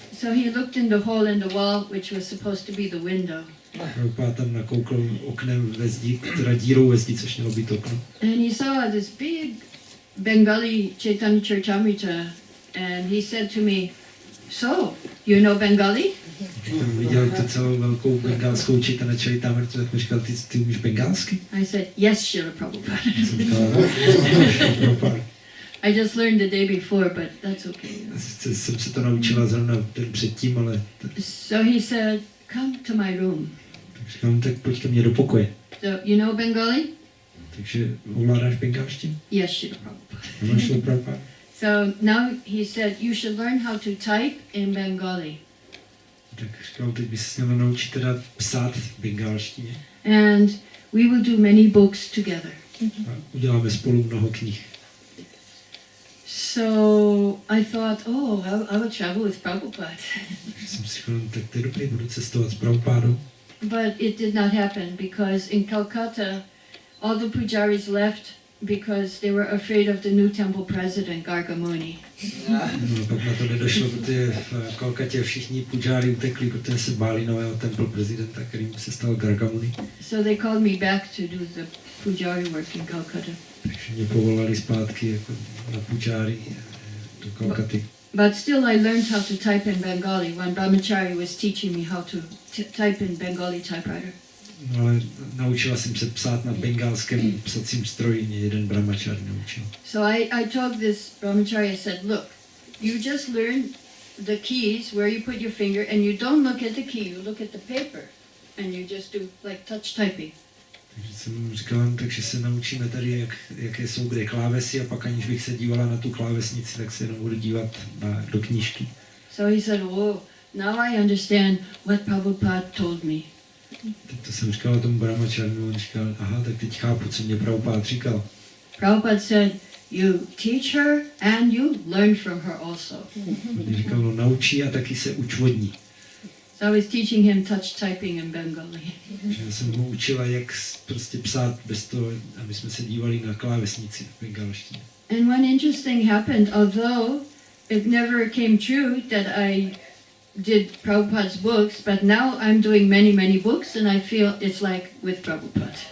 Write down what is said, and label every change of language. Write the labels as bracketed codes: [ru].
[en] So he looked in the hole in the wall, which was supposed to be the window. [cs] Prabhupada tam nakoukl oknem ve zdi, teda dírou ve zdi, což mělo být okno. [en] And he saw this big Bengali Caitanya-caritamrita and he said to me, so, you know Bengali? [cs] Když tam viděl tu celou velkou bengálskou Caitanya-caritamritu, tak mi říkal, ty umíš bengálsky? [en] I said, yes, Srila Prabhupada. [cs] Jsem říkal, Prabhupada. [en] I just learned the day before, but that's okay. [cs] Jsem se to naučila zrovna den předtím, ale... [en] So he said, come to my room. [cs] Tak říkám, tak pojď ke mně do pokoje. [en] So, you know Bengali? [cs] Takže ovládáš bengálštinu? [en] Yes, Srila Prabhupada. [cs] Ano, šlo Prabhupada. [en] So now he said, you should learn how to type in Bengali. [cs] Tak říkal, teď bys se měla naučit teda psát v bengálštině. [en] And we will do many books together. [cs] A uděláme spolu mnoho knih. [en] So I thought, oh, I will travel with Prabhupada. [cs] Takže jsem si říkal, tak to je dobrý, budu cestovat s Prabhupádou. [en] But it did not happen because in Calcutta, all the pujaris left because they were afraid of the new temple president, Gargamuni. [cs] No a pak na to nedošlo, protože v Kalkatě všichni pujári utekli, protože se báli nového temple prezidenta, kterým se stal Gargamuni. [en] So they called me back to do the pujari work in Calcutta. [cs] Takže mě povolali zpátky jako na pujári do Kalkaty. [en] But still I learned how to type in Bengali when Brahmachari was teaching me how to type in Bengali typewriter. [cs] No ale naučila jsem se psát na bengálském psacím stroji, mě jeden brahmachari naučil. [en] So I told this Brahmachari, I said, look, you just learn the keys where you put your finger and you don't look at the key, you look at the paper and you just do like touch typing. [cs] Takže jsem mu říkal, takže se naučíme tady, jaké jsou kde klávesy a pak aniž bych se dívala na tu klávesnici, tak se jenom budu dívat do knížky. [en] So he said, oh, now I understand what Prabhupada told me. [cs] Tak to jsem říkal tomu brahmacharinu, on říkal, aha, tak teď chápu, co mě Prabhupada říkal. [en] Prabhupada said, you teach her and you learn from her also. [cs] On říkal, no naučí a taky se uč od ní. [en] So I was teaching him touch typing in Bengali. [cs] Takže já jsem ho učila, jak prostě psát bez toho, aby jsme se dívali na klávesnici v bengalštině. [en] And one interesting happened, although it never came true that I did Prabhupada's books, but now I'm doing many books and I feel it's like with Prabhupada.